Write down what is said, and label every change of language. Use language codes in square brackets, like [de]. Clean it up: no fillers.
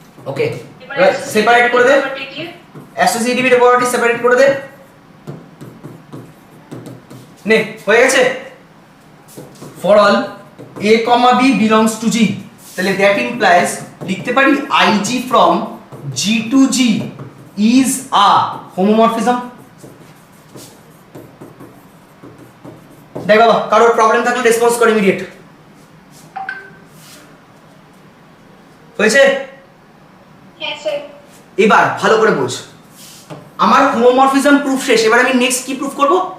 [bn] ওকে, এবার সেপারেট করে দে, associative property separate করে দে। নে হয়ে গেছে। [en] for all A, B belongs to G, তাহলে that implies [bn] লিখতে পারি [en] IG from G to G is a homomorphism। [bn] দেখ বাবা, কারোর প্রবলেম থাকলে রেসপন্স কর ইমিডিয়েট। হয়েছে? হ্যাঁ স্যার। এবার ভালো করে বোঝ, আমার হোমোমরফিজম প্রুফ শেষ, এবার আমি নেক্সট কি প্রুফ করব?